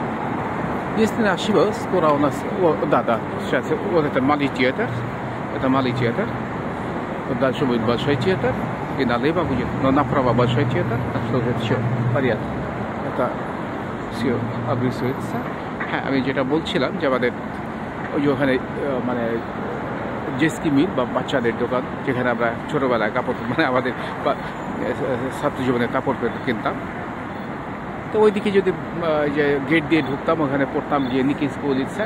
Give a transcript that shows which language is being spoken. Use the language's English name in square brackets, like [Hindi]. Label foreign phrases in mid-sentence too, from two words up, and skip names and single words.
[Russian] Если не ошибаюсь, скоро у нас... Да, сейчас вот это малый театр. Это малый театр. Вот дальше будет большой театр. И налево будет, но направо большой театр. Так что это все в порядке. Это все обрисуется. [Bangla] আমি যেটা বলছিলাম যে আমাদের ওই ওখানে মানে জেসকি মিল বা বাচ্চাদের দোকান যেখানে আমরা ছোটবেলায় কাপড় মানে আমাদের ছাত্র জীবনে কাপড় কিনতাম তো ওইদিকে যদি যে গেট দিয়ে ঢুকতাম ওখানে পড়তাম যে নিকিস্কো উলিৎসা